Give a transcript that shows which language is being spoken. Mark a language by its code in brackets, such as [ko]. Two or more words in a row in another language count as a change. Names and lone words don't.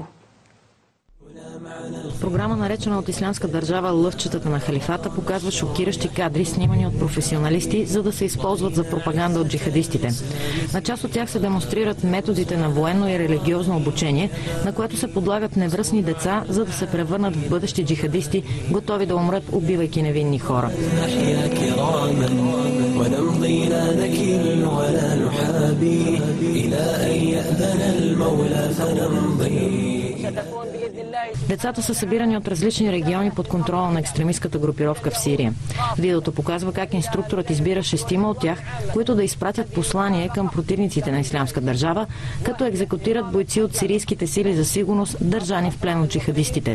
[bg] Програма, наречена от Ислямска държава "Лъвчетата на халифата", показва шокиращи кадри, снимани от професионалисти, за да се използват за пропаганда от джихадистите. На част от тях се демонстрират методите на военно и религиозно обучение, на което се подлагат невръстни деца, за да се превърнат в бъдещи джихадисти, готови да умрат, убивайки невинни хора. [ar] ستكون بإذن الله [bg] Децата са събирани от различни региони под контрола на екстремистката групировка в Сирия. Видеото показва как инструкторът избира 6 от тях, които да изпратят послание към противниците на Ислямска държава, като екзекутират бойци от сирийските сили за сигурност, държани в плен от джихадистите.